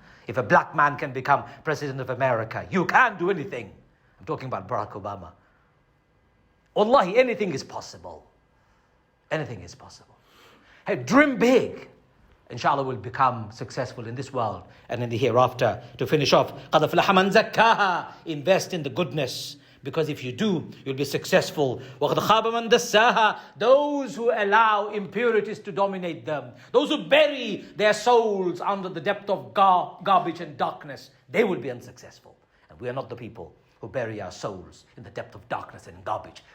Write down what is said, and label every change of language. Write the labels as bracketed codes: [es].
[en] If a black man can become president of America, you can do anything. I'm talking about Barack Obama. Wallahi, anything is possible. Anything is possible. Hey, dream big. Inshallah, we'll become successful in this world and in the hereafter. To finish off, [ar] قَدْ أَفْلَحَ مَنْ زَكَّاهَا. [en] Invest in the goodness. Because if you do, you'll be successful. [ar] وَقَدْ خَابَ مَنْ دَسَّاهَا. [en] Those who allow impurities to dominate them, those who bury their souls under the depth of garbage and darkness, they will be unsuccessful. And we are not the people who bury our souls in the depth of darkness and garbage.